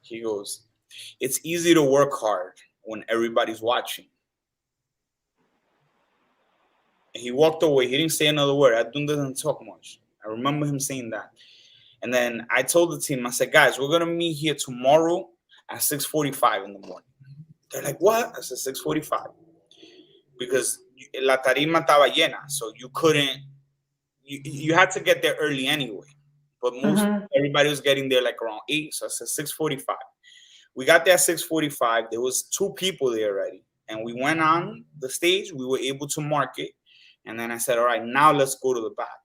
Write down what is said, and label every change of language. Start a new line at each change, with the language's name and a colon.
English: He goes, it's easy to work hard when everybody's watching. And he walked away. He didn't say another word. Edwin doesn't talk much. I remember him saying that. And then I told the team, I said, guys, we're going to meet here tomorrow at 6:45 in the morning. They're like, what? I said 6:45. Because
Spanish: la tarima estaba llena.
English: So you couldn't, you had to get there early anyway. But everybody was getting there like around 8. So I said 6:45. We got there at 6:45. There was 2 people there already. And we went on the stage. We were able to mark it. And then I said, all right, now let's go to the back.